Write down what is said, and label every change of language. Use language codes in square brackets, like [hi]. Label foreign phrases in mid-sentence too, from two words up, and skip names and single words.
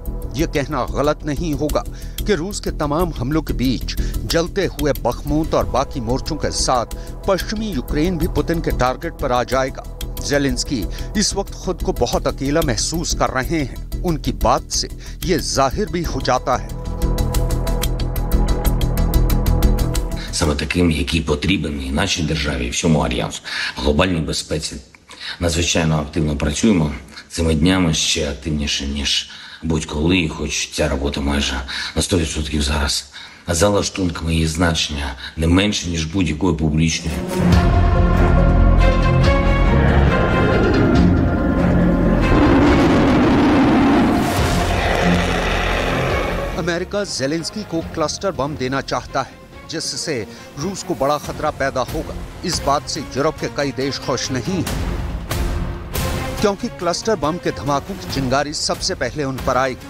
[hi] ये कहना गलत नहीं होगा कि रूस के तमाम हमलों के बीच जलते हुए बखमूत और बाकी मोर्चों के साथ पश्चिमी यूक्रेन भी पुतिन के टारगेट पर आ जाएगा। ज़ेलेंस्की इस वक्त खुद को बहुत अकेला महसूस कर रहे हैं। उनकी बात से ये जाहिर भी हो जाता है। [uk] Саме таким, який потрібен і нашій державі, і всьому альянсу, глобальній безпеці. Надзвичайно активно працюємо цими днями, ще активніше, ніж будь-коли, і хоч ця робота майже на 100% зараз за лаштунками її значення не менше, ніж будь-якої публічної. [hi] अमेरिका ज़ेलेंस्की को [en] cluster bomb [hi] देना चाहता है, जिससे रूस को बड़ा खतरा पैदा होगा। इस बात से यूरोप के कई देश खुश नहीं हैं, क्योंकि [en] cluster bomb [hi] के धमाकों की चिंगारी सबसे पहले उन पर आएगी।